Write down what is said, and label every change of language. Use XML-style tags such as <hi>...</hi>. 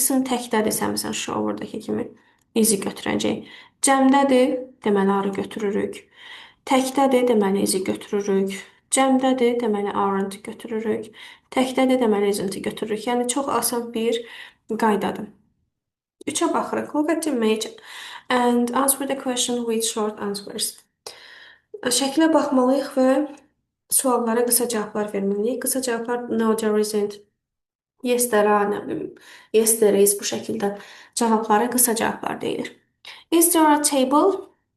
<az>İsim təkdədirsə, məsələn, shower-dakı kimi izi götürəcək. Cəmdədir, deməli arı götürürük. Təkdədir, deməli izi götürürük. Cəmdədir, deməli aren't götürürük. Təkdədir, deməli isn't götürürük. Yəni çox asan bir qaydadır. 3-ə baxırıq.</az> <en>Look at the image and answer the question with short answers.</en> <az>Şəklə baxmalıyıq və suallara qısa cavablar verməliyik. Qısa cavablar</az> <en>no, there isn't, yes, there are,</en> <az>nə bilim,</az> <en>yes, there is,</en> <az>bu şəkildə cavablara qısa cavablar deyilir.</az> <en>Is there a table?</en>